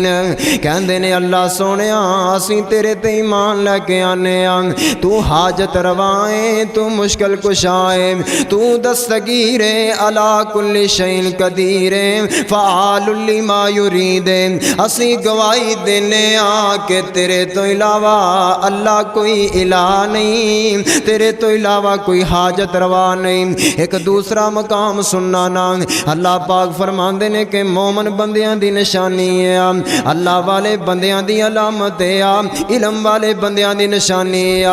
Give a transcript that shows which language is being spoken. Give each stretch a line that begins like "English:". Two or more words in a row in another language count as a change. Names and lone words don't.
Punjabi: کہندے نے اللہ سوہنیا اسیں تیرے تے ایمان لیکے آنے آں، تو حاجت روائے، تو مشکل کشائے، تو دستگیرے
Arabic: على كل شيء قدير فعال لما يريد.
Punjabi: اسیں گواہی دینے آ کہ تیرے تو علاوہ اللہ کوئی الہ نہیں، تیرے تو علاوہ کوئی حاجت روا نہیں. ایک دوسرا مقام سننا نا، اللہ پاک فرماندے نے کہ مومن بندیاں دی نشانی ہے، اللہ والے بندیاں دی علامت ہے، علم والے بندیاں دی نشانی ہے.